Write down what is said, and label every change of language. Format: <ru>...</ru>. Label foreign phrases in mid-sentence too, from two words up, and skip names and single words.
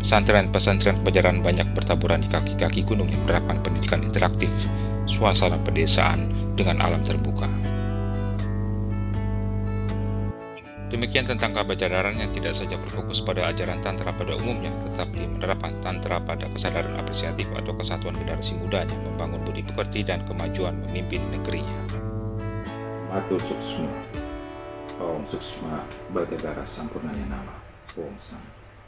<id>Pesantren-pesantren Pajajaran banyak bertaburan di kaki-kaki gunung yang menerapkan pendidikan interaktif, suasana pedesaan dengan alam terbuka. Demikian tentang Pajajaran yang tidak saja berfokus pada ajaran Tantra pada umumnya, tetapi menerapkan Tantra pada kesadaran apresiatif atau kesatuan generasi mudanya, membangun budi pekerti dan kemajuan memimpin negerinya.</id> <ban>Matur Suksma, Om Suksma Bajadara Sampurnaya Nama, Om Santi.</ban>